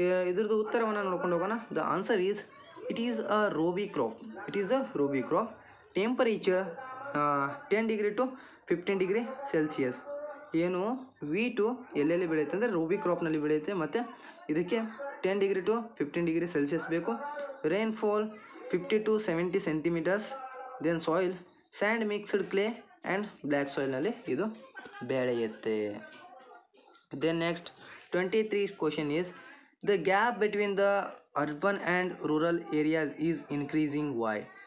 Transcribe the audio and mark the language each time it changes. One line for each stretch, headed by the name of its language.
Kannada: ಇದ್ರದ್ದು ಉತ್ತರವನ್ನು ನೋಡ್ಕೊಂಡು ಹೋಗೋಣ.
English: The answer is it is a rabi crop. Temperature 10 degree to 15 degree Celsius.
Kannada: ಏನು ವೀಟು ಎಲ್ಲೆಲ್ಲಿ ಬೆಳೆಯುತ್ತೆ ಅಂದರೆ ರೋಬಿ ಕ್ರಾಪ್ನಲ್ಲಿ ಬೆಳೆಯುತ್ತೆ, ಮತ್ತು ಇದಕ್ಕೆ 10 degree to 15 degree Celsius ಬೇಕು.
English: Rainfall 50 to 70 centimeters. Then soil sand mixed clay and black ಸಾಯಿಲ್ನಲ್ಲಿ
Kannada: ಇದು ಬೆಳೆಯುತ್ತೆ.
English: Then next 23 question is, the gap between the urban and rural areas is increasing why.